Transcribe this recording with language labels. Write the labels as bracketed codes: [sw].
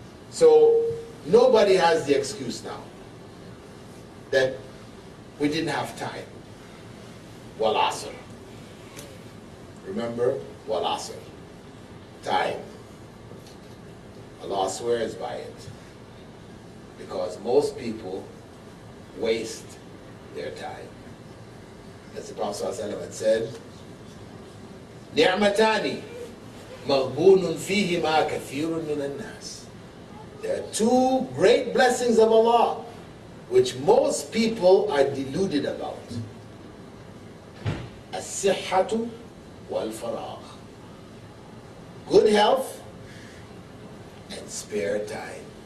[en] So nobody has the excuse now that we didn't have time. Wal asr. Remember, wal asr. Time. Allah swears by it. Because most people waste their time. As the Prophet ﷺ had said, [ar] نِعْمَتَانِ مَغْبُونٌ فِيهِمَا كَثِيرٌ مِنَ النَّاسِ. [en] There are 2 great blessings of Allah which most people are deluded about. [ar] الصحة والفراغ. [en] Good health and spare time.